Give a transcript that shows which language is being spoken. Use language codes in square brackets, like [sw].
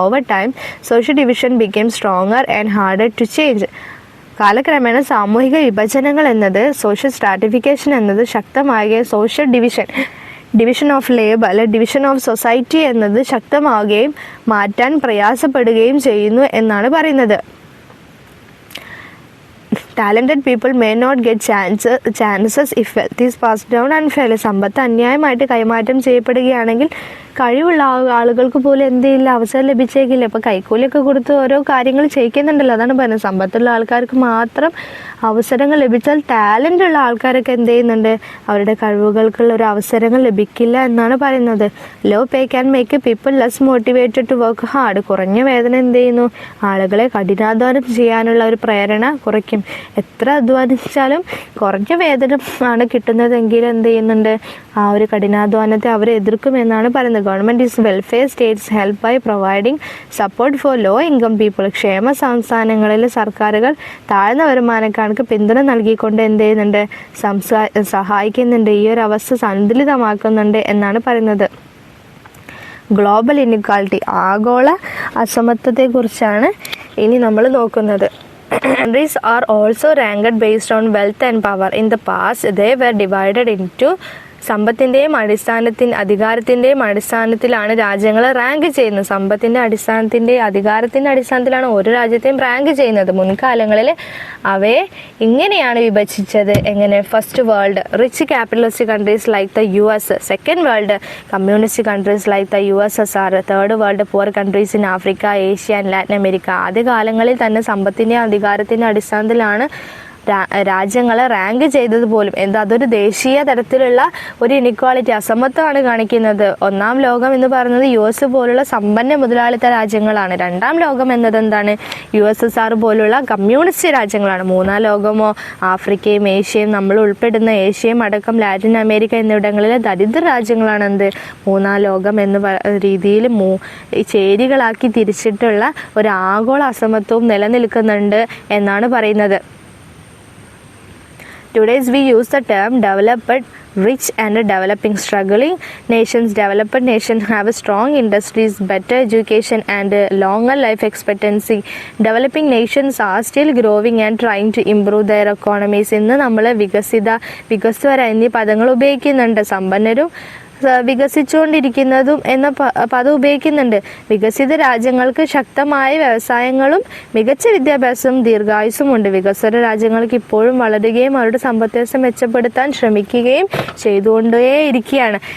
[en] Over time social division became stronger and harder to change. [ml] കാലക്രമേണ സാമൂഹിക വിഭജനങ്ങൾ എന്നത്, social stratification എന്നത് ശക്തമാകുകയും സോഷ്യൽ ഡിവിഷൻ ഓഫ് ലേബർ അല്ലെ division of society എന്നത് ശക്തമാവുകയും മാറ്റാൻ പ്രയാസപ്പെടുകയും ചെയ്യുന്നു എന്നാണ് പറയുന്നത്. [en] Talented people may not get chances if wealth is passed down unfairly. [ml] സമ്പത്ത് അന്യായമായിട്ട് കൈമാറ്റം ചെയ്യപ്പെടുകയാണെങ്കിൽ കഴിവുള്ള ആളുകൾക്ക് പോലും എന്ത് ചെയ്യില്ല, അവസരം ലഭിച്ചേക്കില്ല. ഇപ്പോൾ കൈക്കൂലിയൊക്കെ കൊടുത്ത് ഓരോ കാര്യങ്ങൾ ചെയ്യിക്കുന്നുണ്ടല്ലോ, അതാണ് പറയുന്നത്. സമ്പത്തുള്ള ആൾക്കാർക്ക് മാത്രം അവസരങ്ങൾ ലഭിച്ചാൽ ടാലൻ്റ് ഉള്ള ആൾക്കാരൊക്കെ എന്ത് ചെയ്യുന്നുണ്ട്, അവരുടെ കഴിവുകൾക്കുള്ള ഒരു അവസരങ്ങൾ ലഭിക്കില്ല എന്നാണ് പറയുന്നത്. [en] Low pay can make people less motivated to work hard. [ml] കുറഞ്ഞ വേതനം എന്ത് ചെയ്യുന്നു, ആളുകളെ കഠിനാധ്വാനം ചെയ്യാനുള്ള ഒരു പ്രേരണ കുറയ്ക്കും. എത്ര അധ്വാനിച്ചാലും കുറഞ്ഞ വേതനം ആണ് കിട്ടുന്നതെങ്കിൽ എന്ത് ചെയ്യുന്നുണ്ട്, ആ ഒരു കഠിനാധ്വാനത്തെ അവർ എതിർക്കുമെന്നാണ് പറയുന്നത്. [en] Government is welfare states help by providing support for low income people. [ml] ക്ഷേമ സംസ്ഥാനങ്ങളിൽ സർക്കാരുകൾ താഴ്ന്ന വരുമാനക്കാർക്ക് പിന്തുണ നൽകിക്കൊണ്ട് എന്ത് ചെയ്യുന്നുണ്ട്, സഹായിക്കുന്നുണ്ട്, ഈ ഒരു അവസ്ഥ സന്തുലിതമാക്കുന്നുണ്ട് എന്നാണ് പറയുന്നത്. ഗ്ലോബൽ ഇനിക്വാലിറ്റി, ആഗോള അസമത്വത്തെക്കുറിച്ചാണ് ഇനി നമ്മൾ നോക്കുന്നത്. [en] Countries are also ranked based on wealth and power. In the past, they were divided into [ml] സമ്പത്തിൻ്റെയും അധികാരത്തിൻ്റെയും അടിസ്ഥാനത്തിലാണ് രാജ്യങ്ങളെ റാങ്ക് ചെയ്യുന്നത്. സമ്പത്തിൻ്റെ അധികാരത്തിൻ്റെ അടിസ്ഥാനത്തിലാണ് ഓരോ രാജ്യത്തെയും റാങ്ക് ചെയ്യുന്നത്. മുൻകാലങ്ങളിൽ അവയെ ഇങ്ങനെയാണ് വിഭജിച്ചത്. എങ്ങനെ? [en] First world rich capitalist countries like the US, second world communist countries like the USSR, third world poor countries in Africa, Asia and Latin America. [ml] ആദ്യകാലങ്ങളിൽ തന്നെ സമ്പത്തിൻ്റെ അധികാരത്തിൻ്റെ അടിസ്ഥാനത്തിലാണ് രാജ്യങ്ങളെ റാങ്ക് ചെയ്തത് പോലും. അതൊരു ദേശീയ തരത്തിലുള്ള ഒരു ഇനിക്വാളിറ്റി, അസമത്വമാണ് കാണിക്കുന്നത്. ഒന്നാം ലോകം എന്ന് പറയുന്നത് US പോലുള്ള സമ്പന്ന മുതലാളിത്ത രാജ്യങ്ങളാണ്. രണ്ടാം ലോകം എന്നത് എന്താണ്? USSR പോലുള്ള കമ്മ്യൂണിസ്റ്റ് രാജ്യങ്ങളാണ്. മൂന്നാം ലോകമോ ആഫ്രിക്കയും ഏഷ്യയും, നമ്മൾ ഉൾപ്പെടുന്ന ഏഷ്യയും അടക്കം ലാറ്റിൻ അമേരിക്ക എന്നിവിടങ്ങളിലെ ദരിദ്ര രാജ്യങ്ങളാണ് എന്ത്? മൂന്നാം ലോകം എന്ന രീതിയിൽ ചേരികളാക്കി തിരിച്ചിട്ടുള്ള ഒരു ആഗോള അസമത്വവും നിലനിൽക്കുന്നുണ്ട് എന്നാണ് പറയുന്നത്. [en] Today we use the term developed, rich and developing. Struggling nations, developed nations have strong industries, better education and longer life expectancy. Developing nations are still growing and trying to improve their economies. [ml] ഇന്ന് നമ്മൾ വികസിതര എന്നീ പദങ്ങൾ ഉപയോഗിക്കുന്നുണ്ട്. സമ്പന്നരും വികസിച്ചുകൊണ്ടിരിക്കുന്നതും എന്ന പദം ഉപയോഗിക്കുന്നുണ്ട്. വികസിത രാജ്യങ്ങൾക്ക് ശക്തമായ വ്യവസായങ്ങളും മികച്ച വിദ്യാഭ്യാസവും ദീർഘായുസ്സുമുണ്ട്. വികസ്വര രാജ്യങ്ങൾക്ക് ഇപ്പോഴും വളരുകയും അവരുടെ സമ്പദ് വ്യവസ്ഥ മെച്ചപ്പെടുത്താൻ ശ്രമിക്കുകയും ചെയ്തുകൊണ്ടേയിരിക്കുകയാണ്.